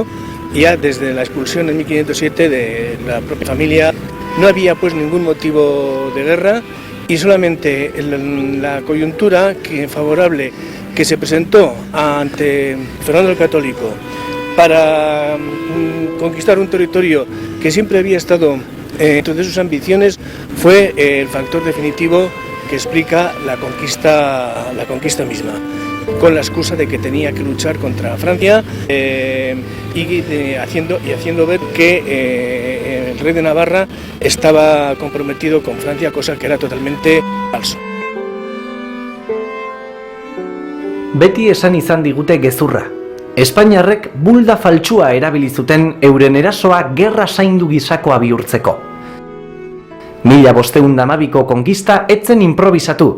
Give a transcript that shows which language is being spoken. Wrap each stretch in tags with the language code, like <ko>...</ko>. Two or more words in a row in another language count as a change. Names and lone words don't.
<es>Ya desde la expulsión en 1507 de la propia familia no había pues ningún motivo de guerra y solamente la coyuntura favorable que se presentó ante Fernando el Católico para conquistar un territorio que siempre había estado dentro de sus ambiciones fue el factor definitivo que explica la conquista misma. con la excusa de que tenía que luchar contra Francia y haciendo ver que el rey de Navarra estaba comprometido con Francia, cosa que era totalmente falso.</es> <eu>Beti esan izan digute gezurra. Espainiarrek bulda faltsua erabili zuten euren erasoa gerra zaindu gisakoa bihurtzeko. 1512ko konkista etzen improvisatu.</eu>